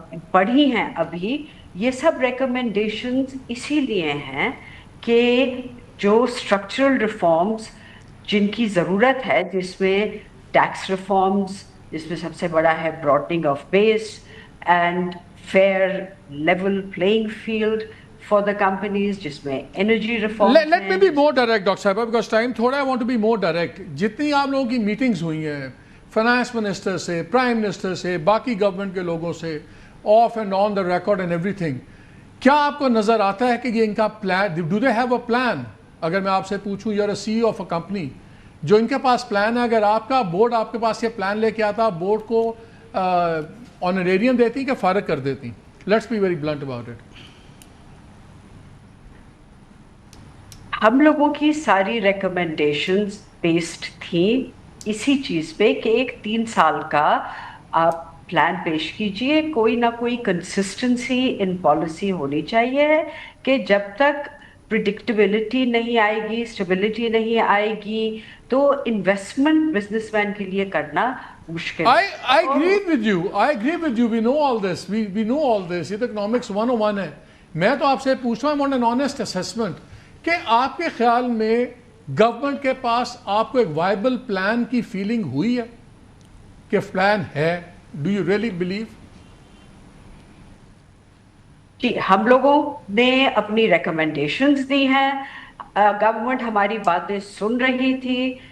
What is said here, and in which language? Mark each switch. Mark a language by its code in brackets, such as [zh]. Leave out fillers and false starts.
[ur] پڑھی ہیں ابھی, یہ سب ریکمنڈیشنز اسی لیے ہیں کہ جو اسٹرکچرل ریفارمز جن کی ضرورت ہے, جس میں ٹیکس ریفارمز, جس میں سب سے بڑا ہے براڈنگ of base and fair level playing field [en] for the companies, [ur] جس میں energy reform. [en] Let me be more direct, doctor صاحبہ, because time [ur] تھوڑا ہے. [en] I want to be more direct. [ur] جتنی آپ لوگوں کی میٹنگز ہوئی ہیں فائنانس منسٹر سے, پرائم منسٹر سے, باقی گورنمنٹ کے لوگوں سے, [en] off and on the record and everything, [ur] کیا آپ کو نظر آتا ہے کہ یہ ان کا plan, [en] Do they have a plan? [ur] اگر میں آپ سے پوچھوں, [en] you are a C E O of a company, [ur] جو ان کے پاس پلان ہے, اگر آپ کا بورڈ آپ کے پاس یہ پلان لے کے آتا, بورڈ کو آنریریم دیتی کہ فارغ کر دیتی؟ [en] Let's be very blunt about it. [ur] ہم لوگوں کی ساری ریکمنڈیشنز بیسڈ تھیں اسی چیز پہ کہ ایک 3 سال کا آپ پلان پیش کیجئے, کوئی نہ کوئی کنسسٹنسی ان پالیسی ہونی چاہیے کہ جب تک پریڈکٹیبلٹی نہیں آئے گی, اسٹیبلٹی نہیں آئے گی, تو انویسٹمنٹ بزنس مین کے لیے کرنا مشکل. [en] I agree with you. We know all this. We know all this. [ur] یہ تو [en] economics 101 ہے. [ur] میں تو آپ سے پوچھتا ہوں, [en] I want an honest assessment [ur] کہ آپ کے خیال میں گورنمنٹ کے پاس آپ کو ایک وائبل پلان کی فیلنگ ہوئی ہے کہ پلان ہے؟ [en] Do you really believe? [ur] جی, ہم لوگوں نے اپنی ریکمنڈیشنز دی ہیں, گورنمنٹ ہماری باتیں سن رہی تھی.